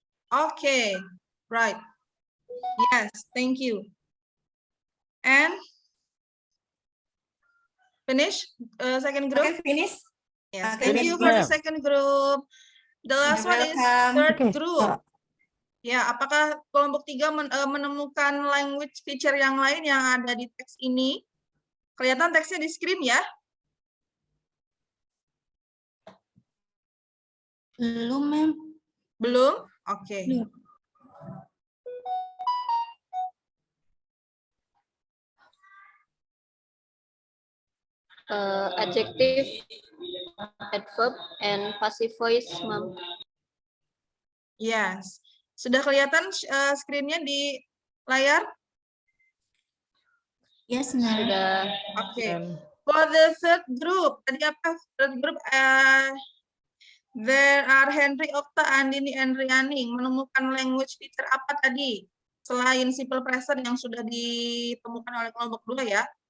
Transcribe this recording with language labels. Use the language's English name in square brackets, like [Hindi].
[English] Okay, right. Yes, thank you. And finish second group? Okay, finish. Yes, Okay, thank you for the second group. The last one is third group. [Indonesian] Ya, apakah kelompok 3 menemukan language feature yang lain yang ada di teks ini? Kelihatan teksnya di screen ya? Belum, ma'am. Belum? Oke. [English] Adjective, adverb, and passive voice, ma'am. [Indonesian] Yes. Sudah kelihatan screen-nya di layar? [English] Yes, ma'am. [Indonesian] Sudah. [English] Oke. For the third group, [Indonesian] tadi apa? [English] Third group, there are Henry, Okta, Andini, and Riani. [Indonesian] Menemukan language feature apa tadi? Selain simple present yang sudah ditemukan oleh kelompok 2 ya.